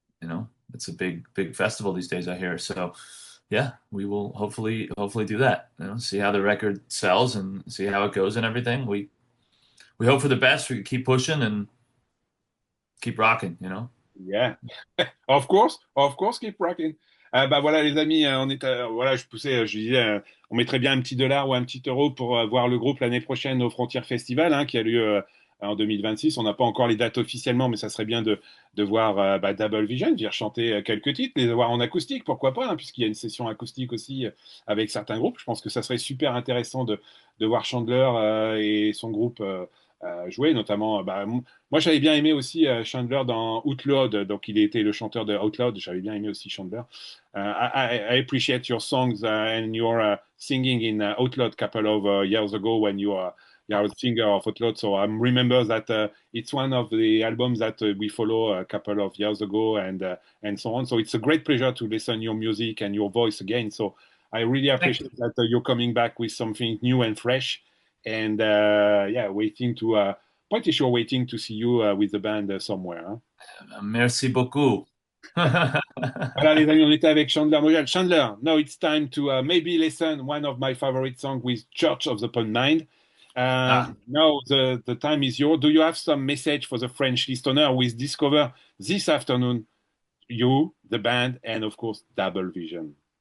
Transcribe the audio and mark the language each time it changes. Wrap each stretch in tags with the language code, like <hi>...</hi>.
<en>You know, it's a big festival these days, I hear. So yeah, we will hopefully do that. You know, see how the record sells and see how it goes and everything. We hope for the best. We keep pushing and keep rocking. You know. Yeah, of course, keep rocking.</en> <fr>Bah voilà les amis, on est voilà, je poussais, je disais, on mettrait bien un petit dollar ou un petit euro pour voir le groupe l'année prochaine au Frontiers Festival, hein, qui a lieu en 2026. On n'a pas encore les dates officiellement, mais ça serait bien de voir bah, Double Vision, venir chanter quelques titres, les voir en acoustique, pourquoi pas, hein, puisqu'il y a une session acoustique aussi avec certains groupes. Je pense que ça serait super intéressant de voir Chandler et son groupe jouer, notamment. Moi, j'avais bien aimé aussi Chandler dans Outlawed, donc il était le chanteur de Outlawed. J'avais bien aimé aussi Chandler.</fr> <en>I appreciate your songs and your singing in Outlawed a couple of years ago when you are a singer of Outlawed. So I remember that it's one of the albums that we follow a couple of years ago and so on. So it's a great pleasure to listen your music and your voice again. So I really Thank you. appreciate that you're coming back with something new and fresh. And yeah, pretty sure waiting to see you with the band somewhere.</en> <fr>Hein. Merci beaucoup. Voilà, les amis, on était avec Chandler Mogel.</fr> <en>Chandler, now it's time to maybe listen one of my favorite songs with Church of the Pond Mind. Ah, Now the time is yours. Do you have some message for the French listener who is discover this afternoon you, the band, and of course Double Vision?</en>